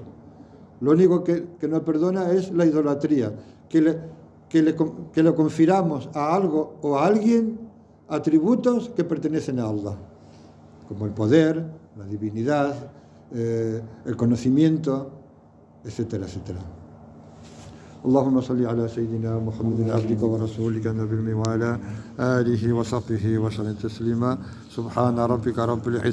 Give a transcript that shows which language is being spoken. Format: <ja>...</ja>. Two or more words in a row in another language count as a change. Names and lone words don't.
<es>Lo único que no perdona es la idolatría, que le confiramos a algo o a alguien atributos que pertenecen a Allah, como el poder, la divinidad, el conocimiento, etcétera, etcétera.</es> <ar>اللهم صل على سيدنا محمد عبدك ورسولك النبي وعلى آله وصحبه وسلم تسليما سبحان ربك رب العزة</ar>